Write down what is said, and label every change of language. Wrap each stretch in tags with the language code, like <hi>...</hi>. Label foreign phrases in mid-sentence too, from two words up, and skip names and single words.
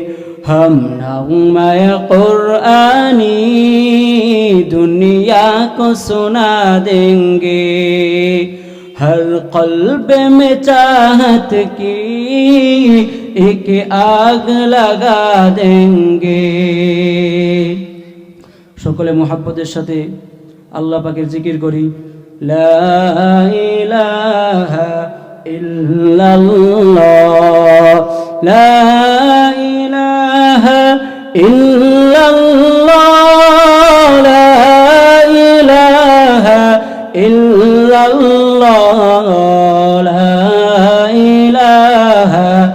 <ur>ہم نغمہ قرآنی دنیا کو سنا دیں گے، ہر قلب میں چاہت کی ایک آگ لگا دیں گے۔</ur> <bn>সকলে মুহাব্বতের সাথে আল্লাহ পাকের জিকির করি।</bn> <ar>لا إله إلا الله، لا إله إلا الله، لا إله إلا الله، لا إله</ar>